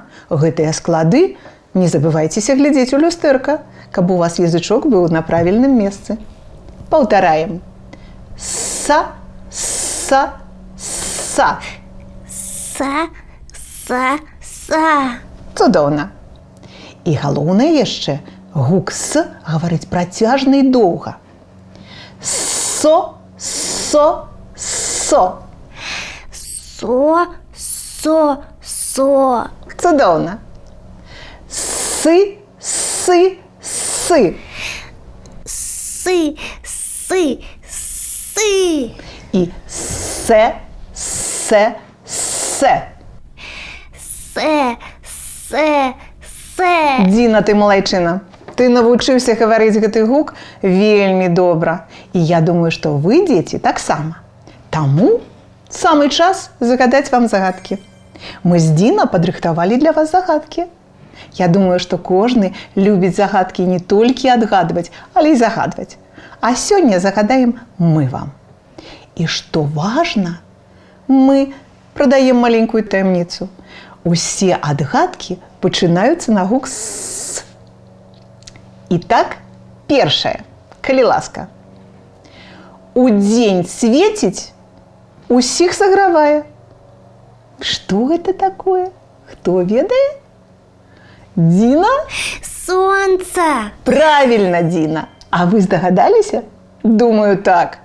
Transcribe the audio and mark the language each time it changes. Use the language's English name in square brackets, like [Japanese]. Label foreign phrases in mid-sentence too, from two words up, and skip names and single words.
[Belarusian] Гэтыя склады не забывайцеся глядзець у люстэрка, каб у вас язычок быў на правільным месцы. Паўтараем. Са, са, са. Са, са, са. Цудоўна. І галоўнае яшчэ, гук «с» гаварыць працяжна і доўга. Со, со, со. Со. Цудовно. Си, си, си. Си. І се. Се. Діна, ти малайчина. [Ukrainian] Ти навучився говорити [Belarusian] гэты гук вельмі добра. І я думаю, што вы, дзеці, таксама. Таму самы час загадаць вам загадкі. Мы з Діна падрыхтавалі для вас загадкі. Я думаю, што кожны любіць загадкі не толькі адгадваць, але і загадваць. А сёння загадаем мы вам. І што важна, мы прадаем маленькую таямніцу. Усе адгадкі пачынаюцца на гук «с». Итак, першае, калі ласка. Удзень свеціць, усіх сагравае. Што гэта такое? Хто ведае? Діна? Сонце. Правильно, Діна. А вы здагадаліся? Думаю, так.